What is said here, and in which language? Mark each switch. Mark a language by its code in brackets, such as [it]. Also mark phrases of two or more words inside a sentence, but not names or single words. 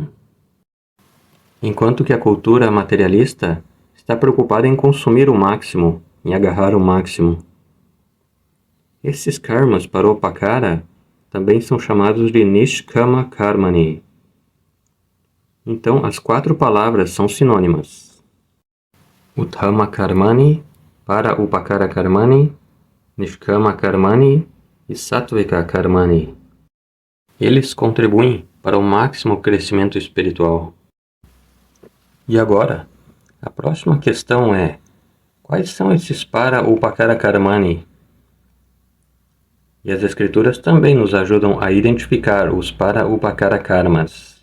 [pt] Enquanto que a cultura materialista está preocupada em consumir o máximo, em agarrar o máximo. Esses [sa] karmas paropakara [pt] também são chamados de [sa] Nishkama Karmani. [pt] Então, as 4 palavras são sinônimas. [sa] Uttama Karmani, para Upakara Karmani, Nishkama Karmani e Sattvika Karmani. [pt] Eles contribuem para o máximo crescimento espiritual. E agora, a próxima questão é: quais são esses para [sa] Upakara Karmani? [pt] E as escrituras também nos ajudam a identificar os para [sa] Upakara Karmas.